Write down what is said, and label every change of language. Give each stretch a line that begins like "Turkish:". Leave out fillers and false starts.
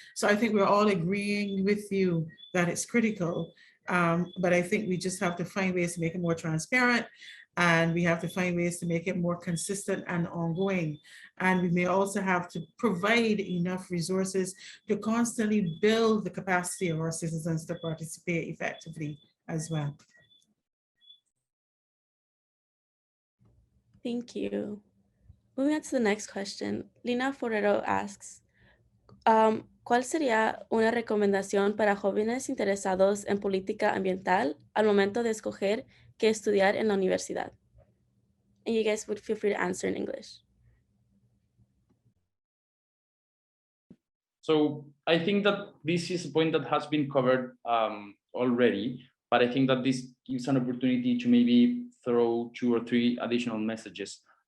English: So I think we're all agreeing with you that it's critical, but I think we just have to find ways to make it more transparent, and we have to find ways to make it more consistent and ongoing. And we may also have to provide enough resources to constantly build the capacity of our citizens to participate effectively as well. Thank you. Moving on to the next question, Lina Forero asks,
Spanish: ¿cuál sería una recomendación para jóvenes interesados en política ambiental al momento de escoger qué estudiar en la universidad?
English: And you guys would feel free to answer in English. So I think that this is a point that has been covered already, but I think that this gives an opportunity to maybe throw 2 or 3 additional messages,